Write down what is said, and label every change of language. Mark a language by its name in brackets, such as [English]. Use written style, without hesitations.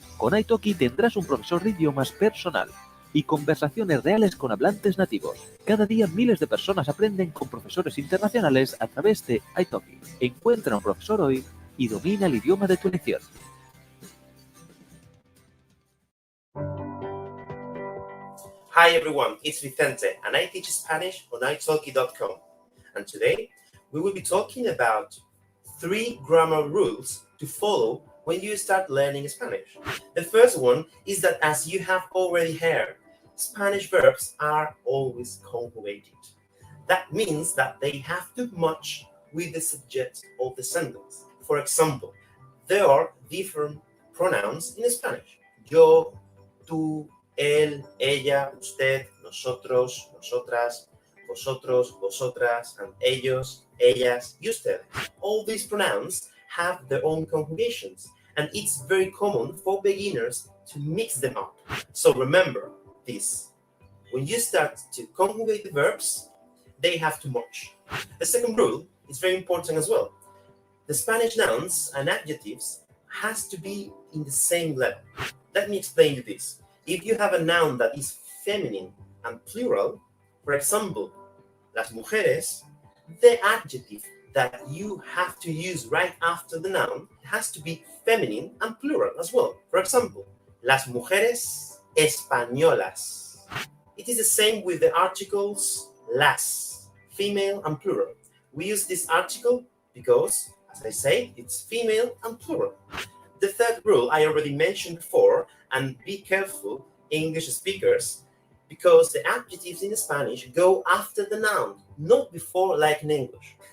[Spanish] Con Italki tendrás un profesor de idiomas personal y conversaciones reales con hablantes nativos. Cada día miles de personas aprenden con profesores internacionales a través de italki. Encuentra un profesor hoy y domina el idioma de tu elección. [English] Hi everyone, it's Vicente and I teach Spanish on italki.com. And today we will be talking about 3 grammar rules to follow when you start learning Spanish. The first one is that, as you have already heard, Spanish verbs are always conjugated. That means that they have to match with the subject of the sentence. For example, there are different pronouns in Spanish. [Spanish] Yo, tú, él, ella, usted, nosotros, nosotras, vosotros, vosotras, and ellos, ellas, y ustedes. [English] All these pronouns have their own conjugations, and it's very common for beginners to mix them up. So remember this. When you start to conjugate the verbs, they have to match. The second rule is very important as well. The Spanish nouns and adjectives has to be in the same level. Let me explain you this. If you have a noun that is feminine and plural, for example, las mujeres, the adjective that you have to use right after the noun has to be feminine and plural as well. For example, [Spanish] las mujeres españolas. [English] It is the same with the articles las, female and plural. We use this article because, as I say, it's female and plural. The third rule I already mentioned before, and be careful, English speakers, because the adjectives in Spanish go after the noun, not before like in English.